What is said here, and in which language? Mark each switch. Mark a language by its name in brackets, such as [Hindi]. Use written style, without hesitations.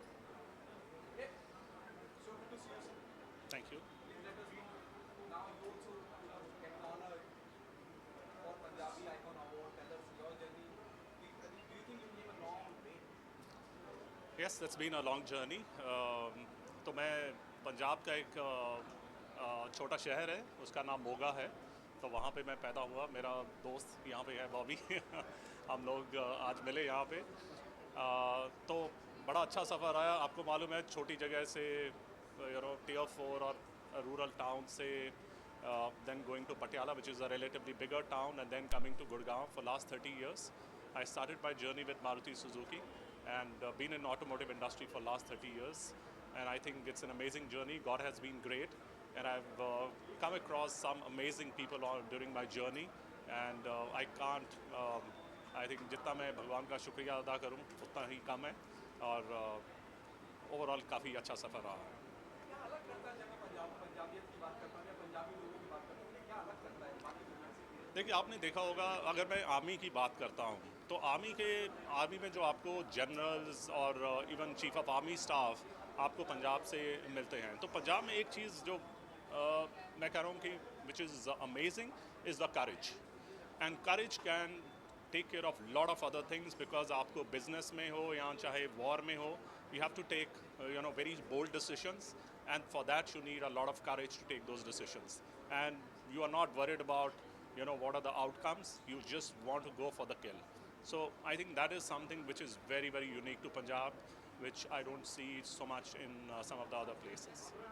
[English] So good to see you, sir. Thank you. Please let us know. Now you also get honored for Punjabi Icon Award. Tell us your journey. Do you think you came a long way? Yes, that's been a long journey. [Hindi] तो मैं पंजाब का एक छोटा शहर है, उसका नाम मोगा है. तो वहाँ पे मैं पैदा हुआ. मेरा दोस्त यहाँ पे है, बॉबी. हम लोग आज मिले यहाँ पे. तो बड़ा अच्छा सफ़र आया. आपको मालूम है, छोटी जगह से tier 4 और रूरल टाउन से [English] then going to Patiala, which is a relatively bigger town, and then coming to Gurgaon for last 30 years. I started my journey with Maruti Suzuki and been in automotive industry for last 30 years. And I think it's an amazing journey. God has been great, and I've come across some amazing people during my journey. And I can't, I think [Hindi] जितना मैं भगवान का शुक्रिया अदा करूं उतना ही कम है. और ओवरऑल काफ़ी अच्छा सफ़र रहा है. क्या अलग करता है जब मैं पंजाबियत की बात करता हूँ या पंजाबी लोगों की बात करता हूँ देखिए, आपने देखा होगा, अगर मैं आर्मी की बात करता हूँ तो आर्मी में जो आपको जनरल्स और even chief of army staff आपको पंजाब से मिलते हैं, तो पंजाब में एक चीज़ जो मैं कह रहा हूँ कि [English] which is amazing is the courage, and courage can take care of lot of other things, because [Hindi] आपको बिजनेस में हो [English] या चाहे वॉर में हो, you have to take very bold decisions, and for that you need a lot of courage to take those decisions, and you are not worried about what are the outcomes. You just want to go for the kill. So I think that is something which is very, very unique to Punjab, which I don't see so much in some of the other places.